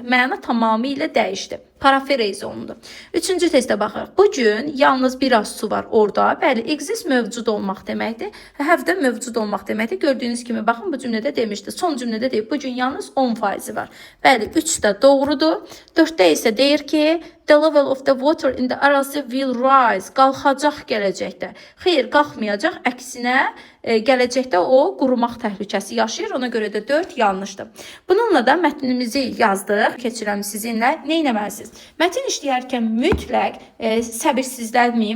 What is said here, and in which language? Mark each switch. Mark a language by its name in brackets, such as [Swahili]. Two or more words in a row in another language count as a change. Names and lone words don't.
[Azerbaijani] Məna tamamilə dəyişdi. Parafrez olundu. 3-cü testə baxırıq. Bu gün yalnız biraz su var orada. Bəli, exist mövcud olmaq deməkdir. Have də mövcud olmaq deməkdir. Gördüyünüz kimi, baxın, bu cümlədə demişdi. Son cümlədə deyir, bu gün yalnız 10% var. Bəli, 3 də doğrudur. 4-də isə deyir ki, [English] the level of the water in the Aral Sea will rise. [Azerbaijani] Qalxacaq gələcəkdə. Xeyr, qalxmayacaq. Əksinə, gələcəkdə o qurumaq təhlükəsi yaşayır. Ona görə də 4 yanlışdır. Bununla da mətnimizi yazdıq. Keçirəm sizinlə. Nə etməlisiniz? Mətn işləyərkən mütləq səbirsizlənməyin.